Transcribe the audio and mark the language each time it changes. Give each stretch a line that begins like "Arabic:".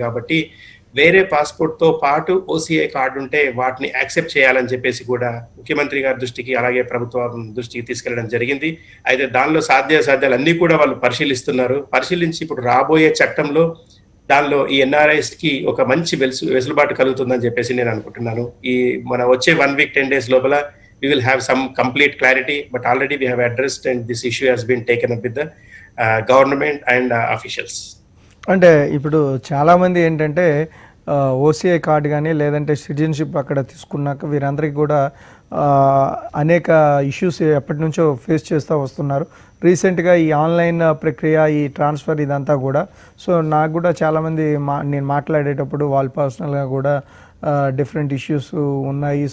Telugu: కాబట్టి వేరే పాస్పోర్ట్ తో పాటు ఓసిఐ కార్డు ఉంటే వాటిని యాక్సెప్ట్ చేయాలని చెప్పేసి కూడా ముఖ్యమంత్రి గారి దృష్టికి అలాగే ప్రభుత్వం దృష్టికి తీసుకెళ్లడం జరిగింది. అయితే దానిలో సాధ్యాసాధ్యాలు అన్ని కూడా వాళ్ళు పరిశీలిస్తున్నారు. పరిశీలించి ఇప్పుడు రాబోయే చట్టంలో దానిలో ఈ ఎన్ఆర్ఐస్ కి ఒక మంచి వెసులుబాటు కలుగుతుందని చెప్పేసి నేను అనుకుంటున్నాను. ఈ మన వచ్చే
English: 1 week 10 days
Telugu: లోపల
English: we will have some complete clarity, but already we have addressed and this issue has been taken up with the government and officials.
Telugu: అంటే ఇప్పుడు చాలామంది ఏంటంటే ఓసీఐ కార్డు కానీ లేదంటే సిటిజన్షిప్ అక్కడ తీసుకున్నాక వీరందరికీ కూడా అనేక ఇష్యూస్ ఎప్పటి నుంచో ఫేస్ చేస్తూ వస్తున్నారు. రీసెంట్గా ఈ ఆన్లైన్ ప్రక్రియ, ఈ ట్రాన్స్ఫర్ ఇదంతా కూడా, సో నాకు కూడా చాలామంది నేను మాట్లాడేటప్పుడు వాళ్ళు పర్సనల్గా కూడా డిఫరెంట్ ఇష్యూస్ ఉన్నాయి.